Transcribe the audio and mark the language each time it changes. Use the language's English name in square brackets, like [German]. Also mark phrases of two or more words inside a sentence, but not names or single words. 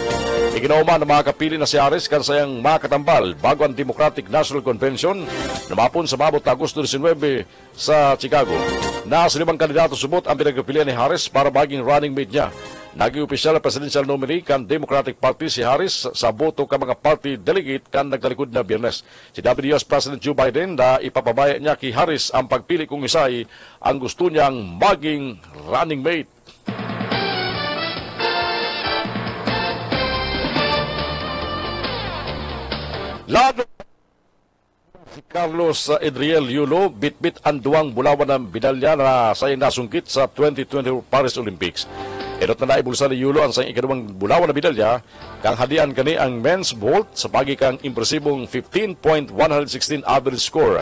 [Bikol] Iginauman na makakapili na si Harris kan sayang makatambal bago ang Democratic National Convention na mapun sa mabot na Agosto 19 sa Chicago. Nasa 5 kandidato subot ang pinagpilian ni Harris para baging [English] running mate [Bikol] niya. Naging opisyal na [English] presidential nominee [Bikol] kan Democratic Party si Harris sa boto ka mga [English] party delegate [Bikol] kan nagtalikod na Biyernes. Si US President Joe Biden na ipapabaya niya kay Harris ang pagpili kung isay ang gusto niyang maging [English] running mate. [Bikol] Lalo si Carlos Edriel Yulo bitbit ang duwang bulawan ng medalya na sayang nasungkit sa 2020 Paris Olympics. Erot na naibulsa ni Yulo ang sayang ikadawang bulawan na medalya kang hadian kani ang [English] men's vault [Bikol] sa pagi kang impresibong 15.116 [English] average score.